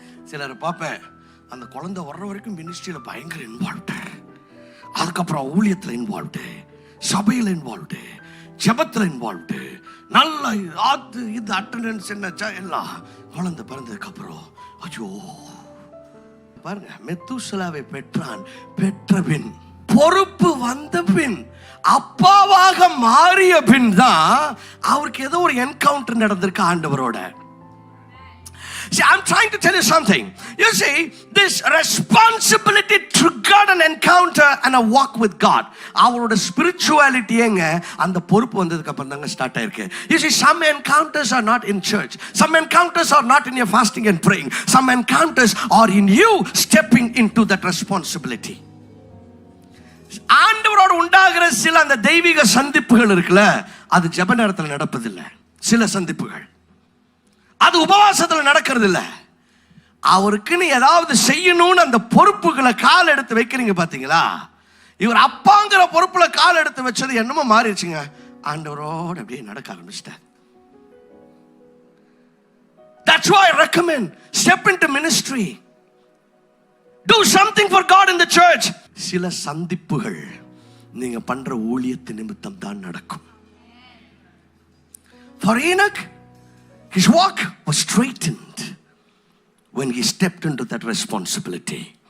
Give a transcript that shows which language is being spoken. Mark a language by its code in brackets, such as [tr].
[ta] சிலரை பார்ப்பேன், அந்த குழந்தை வர்ற வரைக்கும் மினிஸ்ட்ரியில் பயங்கர இன்வால்வ்டு, அதுக்கப்புறம் ஊழியத்தில் இன்வால்வ்டு, சபையில் இன்வால்வ்டு, ஜெபத்தில் இன்வால்வ்டு, நல்லா இது அட்டண்டன்ஸ் என்னச்சா எல்லாம். குழந்தை பிறந்ததுக்கப்புறம் ஐயோ பாருங்க, மெத்தூசலாவை பெற்றான். பெற்ற பின் பொறுப்பு வந்த பின் அப்பாவாக மாறிய பின் தான் அவருக்கு ஏதோ ஒரு என்கவுண்டர் நடந்திருக்கு ஆண்டவரோட. [en] See, I'm trying to tell you something. You see, this responsibility triggered an encounter and a walk with God. [ta] அவரோட spirituality எங்க அந்த பொறுப்பு வந்ததுக்கு அப்புறம் தாங்க ஸ்டார்ட் ஆயிருக்கு. [en] You see, some encounters are not in church. Some encounters are not in your fasting and praying. Some encounters are in you stepping into that responsibility. [ta] ஆண்டவரோடு உண்டாகிற சில அந்த தெய்வீக சந்திப்புகள் இருக்குல்ல, அது ஜெப நேரத்தில் நடப்பதில்லை. சில சந்திப்புகள் அது உபவாசத்தில் நடக்கிறது இல்லை. அவருக்குன்னு ஏதாவது செய்யணும்னு அந்த பொறுப்புகளை கால் எடுத்து வைக்கிறீங்க பாத்தீங்களா? இவர் அப்பாங்கிற பொறுப்புல கால் எடுத்து வச்சது என்னமோ மாறிடுச்சுங்க. ஆண்டவரோடு அப்படியே நடக்க ஆரம்பிச்சிட்டார். [en] That's why I recommend step into ministry. Do something for God in the church. [ta] சில சந்திப்புகள் நீங்க பண்ற ஊழியத்து நிமித்தம் தான் நடக்கும். [en] For Enoch, his walk was straightened when he stepped into that responsibility.